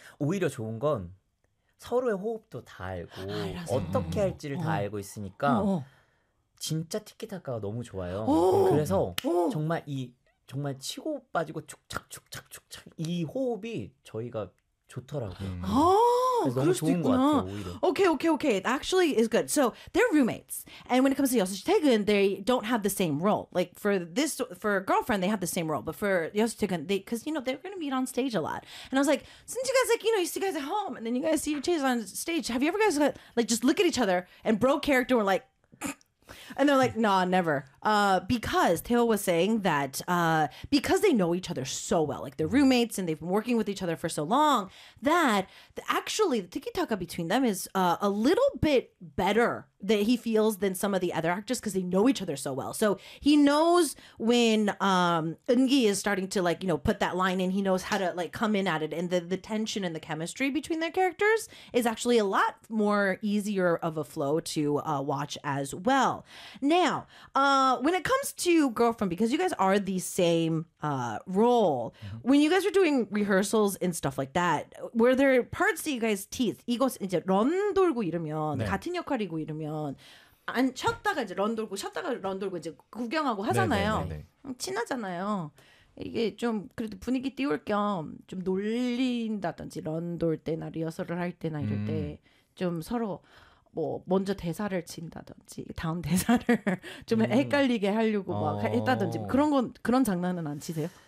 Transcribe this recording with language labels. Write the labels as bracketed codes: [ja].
[ko] 오히려 좋은 건 서로의 호흡도 다 알고 어떻게 할지를 다 알고 있으니까 진짜 티키타카가 너무 좋아요. 그래서 정말 이 정말 치고 빠지고 축착축착축착 이 호흡이 저희가 좋더라고요. 그럴 수도 있구나. 같아, [en] okay, okay, okay. It actually is good. So they're roommates. And when it comes to Yosu Shitegen, they don't have the same role. Like for girlfriend, they have the same role. But for Yosu Shitegen, because, you know, they're going to meet on stage a lot. And I was like, since you guys, like, you know, you see guys at home and then you guys see each other on stage, have you ever guys, like, just look at each other and bro character were like, and they're like, nah, never. Because Teo was saying that because they know each other so well, like they're roommates and they've been working with each other for so long, that actually the tiki-taka between them is a little bit better that he feels than some of the other actors because they know each other so well. So he knows when Eun-gi is starting to, like, you know, put that line in, he knows how to like come in at it. And the tension and the chemistry between their characters is actually a lot more easier of a flow to watch as well. Now, when it comes to girlfriend, because you guys are the same role, mm-hmm. when you guys were doing rehearsals and stuff like that, were there parts that you guys teeth? [ko] 이것 이제 런 돌고 이러면 네. 같은 역할이고 이러면 안 쳤다가 이제 런 돌고 쳤다가 런 돌고 이제 구경하고 하잖아요. 네네네네. 친하잖아요. 이게 좀 그래도 분위기 띄울 겸 좀 놀린다든지 런 돌 때나 리허설을 할 때나 이럴 때 좀 서로 뭐 먼저 대사를 친다든지 다음 대사를 좀 헷갈리게 하려고 막 했다든지 그런 건 그런 장난은 안 치세요?